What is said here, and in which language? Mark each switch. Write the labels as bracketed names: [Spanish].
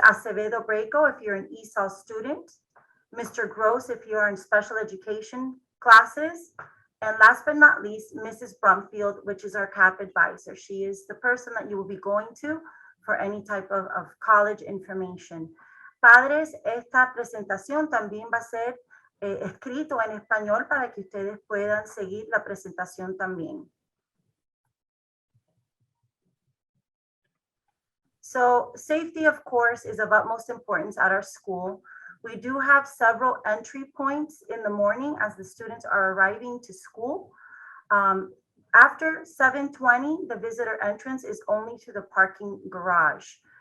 [English] Acevedo Breco, if you're an ESOL student. Mr. Gross, if you're in special education classes. And last but not least, Mrs. Brumfield, which is our CAP advisor. She is the person that you will be going to for any type of college information. [Spanish] Padres, esta presentación también va a ser escrito en español para que ustedes puedan seguir la presentación también. [English] So safety, of course, is of utmost importance at our school. We do have several entry points in the morning as the students are arriving to school. After 7:20, the visitor entrance is only to the parking garage.